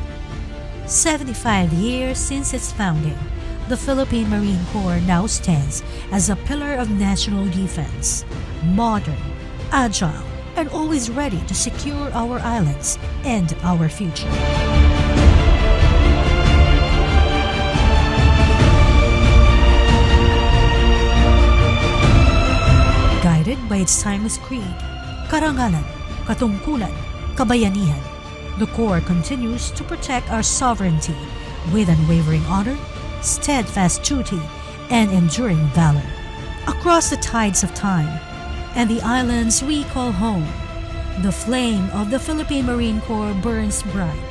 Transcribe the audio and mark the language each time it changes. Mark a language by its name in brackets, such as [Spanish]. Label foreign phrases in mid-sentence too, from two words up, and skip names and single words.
[English] 75 years since its founding, the Philippine Marine Corps now stands as a pillar of national defense, modern, agile, and always ready to secure our islands and our future. Guided by its timeless creed, [Filipino] karangalan, katungkulan, kabayanihan, [English] the Corps continues to protect our sovereignty with unwavering honor, steadfast duty, and enduring valor. Across the tides of time and the islands we call home, the flame of the Philippine Marine Corps burns bright.